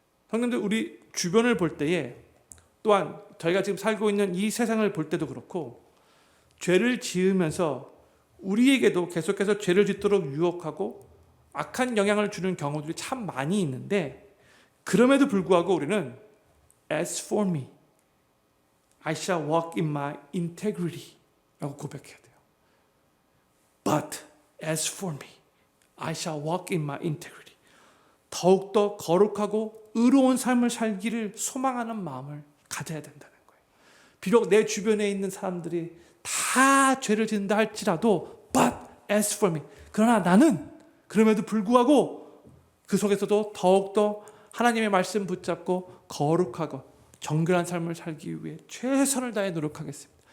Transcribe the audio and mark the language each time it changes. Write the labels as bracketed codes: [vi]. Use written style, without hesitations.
[ko] 성도님들, 우리 주변을 볼 때에 또한 저희가 지금 살고 있는 이 세상을 볼 때도 그렇고 죄를 지으면서 우리에게도 계속해서 죄를 짓도록 유혹하고 악한 영향을 주는 경우들이 참 많이 있는데 그럼에도 불구하고 우리는 [en] As for me, I shall walk in my integrity [ko] 라고 고백해야 돼요. [en] But as for me, I shall walk in my integrity. [ko] 더욱더 거룩하고 의로운 삶을 살기를 소망하는 마음을 가져야 된다는 거예요. 비록 내 주변에 있는 사람들이 다 죄를 짓는다 할지라도 [en] But as for me, [ko] 그러나 나는 그럼에도 불구하고 그 속에서도 더욱더 하나님의 말씀 붙잡고 거룩하고 정결한 삶을 살기 위해 최선을 다해 노력하겠습니다.